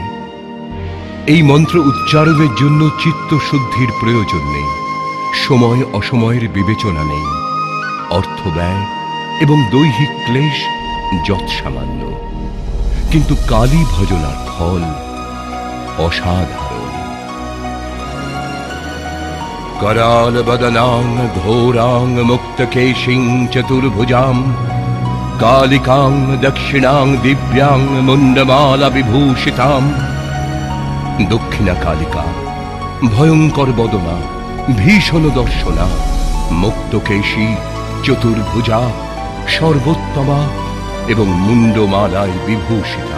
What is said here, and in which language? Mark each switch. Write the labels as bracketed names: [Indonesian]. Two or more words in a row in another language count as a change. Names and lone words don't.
[Bangla] এই মন্ত্র উচ্চারণের জন্য চিত্ত শুদ্ধির প্রয়োজন নেই, সময় অসময়ের বিবেচনা নেই, অর্থ ব্যয় এবং দৈহিক ক্লেশ যৎসামান্য। কিন্তু কালী ভজনার ফল অসাধারণ। [Sanskrit] कराल बदनां घोरां मुक्तकेशिं चतुर्भुजां कालिकां दक्षिणां दिव्यां मुंडमाला विभूषितां। दक्षिणा कालिका भयंकर बदना भीषण दर्शना मुक्तकेशी चतुर्भुजा सर्वोत्तमा एवं मुंडमालाय विभूषिता।